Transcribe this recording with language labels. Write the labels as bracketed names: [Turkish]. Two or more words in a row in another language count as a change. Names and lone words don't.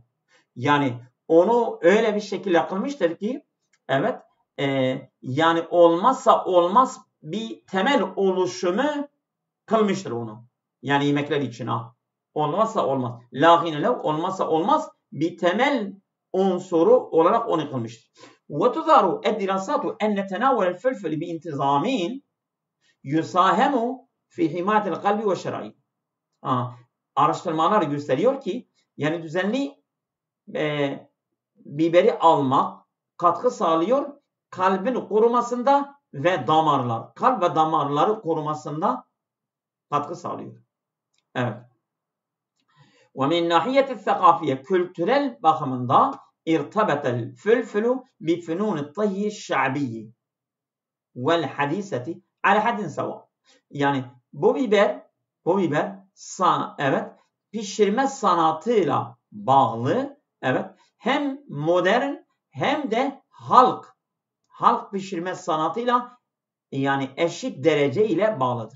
[Turkish] Yani onu öyle bir şekilde kılmıştır ki evet yani olmazsa olmaz bir temel oluşumu kılmıştır onu. Yani yemekler için ha. Olmazsa olmaz. Lâhine lev olmazsa olmaz. Bir temel unsuru olarak onu kılmıştır. [Arabic] وتظهر الدراسات أن تناول الفلفل بانتظام يساهم في حماية القلب والشرايين. [Turkish] Araştırmalar gösteriyor ki yani düzenli biberi almak katkı sağlıyor kalbin korumasında ve damarlar. Kalp ve damarları korumasında katkı sağlıyor. Evet. [Arabic] ومن ناحية الثقافية [Turkish] kültürel bakımında [Arabic] ارتبط الفلفل بفنون الطهي الشعبي والحديثة على حد سواء. [Turkish] Yani bu biber evet pişirme sanatıyla bağlı, evet, hem modern hem de halk pişirme sanatıyla yani eşit derece ile bağlıdır.